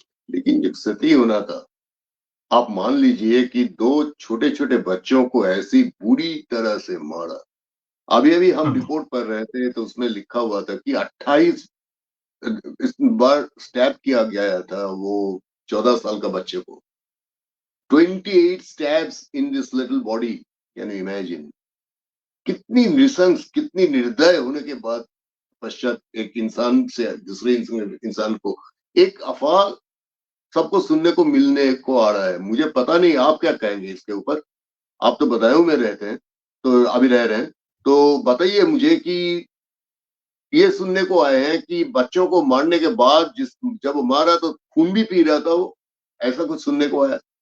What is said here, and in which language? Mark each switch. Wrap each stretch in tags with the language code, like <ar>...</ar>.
<hi>लेकिन जब सती होना था, आप मान लीजिए कि 2 छोटे छोटे बच्चों को ऐसी बुरी तरह से मारा। अभी अभी हम हाँ, रिपोर्ट पढ़ रहे थे तो उसमें लिखा हुआ था कि 28 इस बार स्टैब किया गया था वो 14 साल का बच्चे को।</hi> <en>28 stabs in this little body. Can you imagine?</en> <hi>कितनी नृशंस, कितनी निर्दय होने के बाद पश्चात एक इंसान से दूसरे इंसान को एक अफवाह सबको सुनने को मिलने को आ रहा है। मुझे पता नहीं आप क्या कहेंगे इसके ऊपर। आप तो बदायूं में रहते हैं, तो अभी रह रहे हैं, तो बताइए मुझे कि ये सुनने को आए हैं कि बच्चों को मारने के बाद जब वो मारा तो खून भी पी रहा था वो, ऐसा कुछ सुनने को आया।</hi>